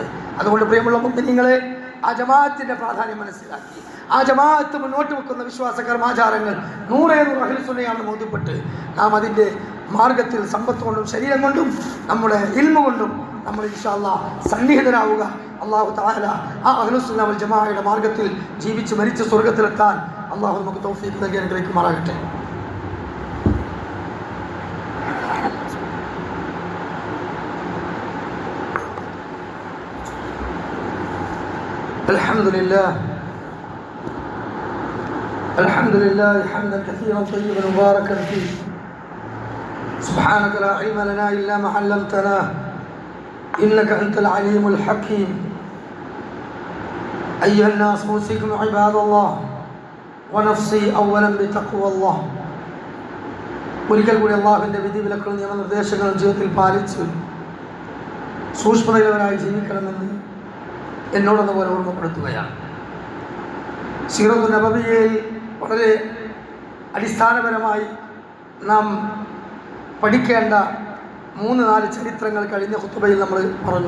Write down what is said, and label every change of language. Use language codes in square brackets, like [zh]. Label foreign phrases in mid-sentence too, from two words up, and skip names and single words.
[ml] അതുകൊണ്ട് പ്രിയമുള്ള മുഅ്മിനീങ്ങളെ, ആ ജമാഅത്തിൻ്റെ പ്രാധാന്യം മനസ്സിലാക്കി ആ ജമാഅത്ത് മുന്നോട്ട് വെക്കുന്ന വിശ്വാസ കർമാചാരങ്ങൾ 100 അഹ്ലു സുന്നയാണെന്ന് ബോധ്യപ്പെട്ട് നാം അതിൻ്റെ മാർഗത്തിൽ സമ്പത്ത് കൊണ്ടും ശരീരം കൊണ്ടും നമ്മുടെ ഇൽമ കൊണ്ടും നമ്മൾ [ar] إن شاء الله [ml] സന്നിഹിതരാവുക. [ar] الله تعالى [ml] ആ [ar] أهل السنة والجماعة [ml] മാർഗത്തിൽ ജീവിച്ച് മരിച്ച് സ്വർഗ്ഗത്തിലെത്താൻ അല്ലാഹു നമുക്ക് തൗഫീഖ് നൽകി അനുഗ്രഹിക്കുമാറാകട്ടെ. [ar] الحمد لله حمدا كثيرا طيبا مباركا فيه. سبحانك لا علم لنا إلا ما علمتنا إنك أنت العليم الحكيم. أيها الناس أوصيكم عباد الله ونفسي أولا بتقوى الله. [ml] ഒരിക്കൽ കൂടി അള്ളാഹുവിൻ്റെ വിധിവിലക്കുകൾ നിയമനിർദ്ദേശങ്ങൾ ജീവിതത്തിൽ പാലിച്ച് സൂക്ഷ്മതയുള്ളവരായി ജീവിക്കണമെന്ന് എന്നോടൊന്ന് പോലെ ഓർമ്മപ്പെടുത്തുകയാണ്. [ar] السيرة النبوية [ml] വളരെ അടിസ്ഥാനപരമായി നാം പഠിക്കേണ്ട 3-4 ചരിത്രങ്ങൾ കഴിഞ്ഞ ഖുത്ബയിൽ നമ്മൾ പറഞ്ഞു.